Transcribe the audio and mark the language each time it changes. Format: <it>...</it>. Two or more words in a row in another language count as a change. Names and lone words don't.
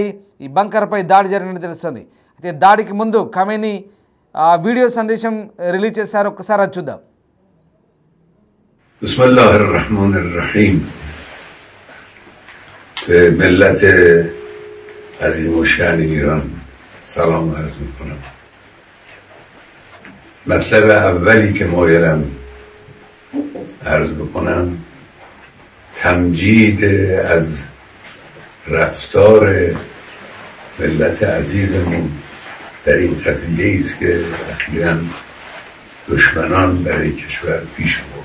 <te>ఈ బంకర్పై దాడి జరిగినట్టు తెలుస్తుంది. అయితే దాడికి ముందు ఖమేనీ వీడియో సందేశం రిలీజ్ చేశారు. ఒక్కసారి అది చూద్దాం.</te> <ar>بسم الله الرحمن الرحيم.</ar> <fa>ملت عظیم الشان ایران سلام عرض میکنم. مطلب اولی که مایلم عرض بکنم تمجید از رفتار ملت عزیزمون در این قضیه است که اخیراً دشمنان برای کشور پیش برد.</fa>